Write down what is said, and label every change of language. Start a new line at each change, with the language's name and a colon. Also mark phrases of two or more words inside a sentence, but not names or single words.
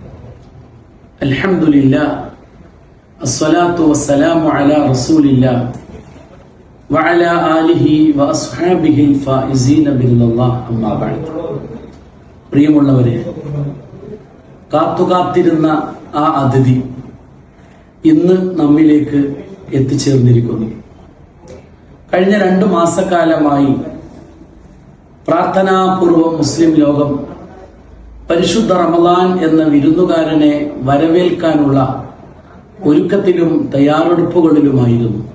Arabic: Alhamdulillah. الصلاة والسلام على رسول الله وعلى آله وأصحابه الفائزين بالله أما بعد.
Malayalam: പ്രിയമുള്ളവരെ, കാത്തുകാത്തിരുന്ന ആ അതിഥി ഇന്ന് നമ്മിലേക്ക് എത്തിച്ചേർന്നിരിക്കുന്നു. കഴിഞ്ഞ 2 മാസക്കാലമായി പ്രാർത്ഥനാപൂർവം മുസ്ലിം ലോകം പരിശുദ്ധ റമളാൻ എന്ന വിരുന്നുകാരനെ വരവേൽക്കാനുള്ള ഒരുക്കത്തിലും തയ്യാറെടുപ്പുകളിലുമായിരുന്നു.